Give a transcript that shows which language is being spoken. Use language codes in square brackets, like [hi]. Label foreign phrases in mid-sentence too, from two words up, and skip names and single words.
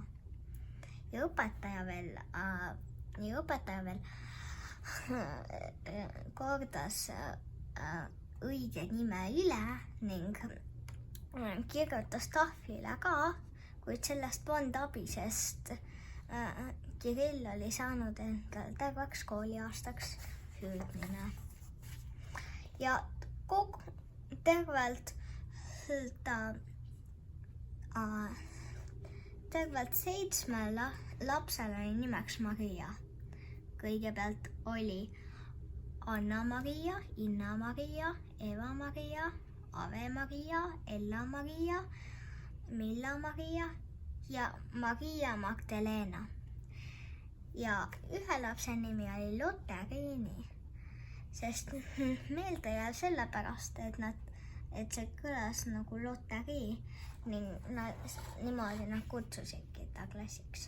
[et] Ja õpetaja veel kordas õige nime üle ning kirjutas tahvlile ka, kuid sellest polnud abi, sest Kirill oli saanud endal terveks kooliaastaks hüüdmine. Ja tervelt 7 lapsel oli nimeks Maria. Kõigepealt oli Anna-Maria, Inna-Maria, Eva-Maria, Ave-Maria, Ella-Maria, Milla-Maria ja Maria Magdalena. Ja ühe lapse nimi oli Lotte Riini, sest meelde jääb sellepärast, et see kõlas nagu loterii ning niimoodi nad kutsusidki ta klassiks.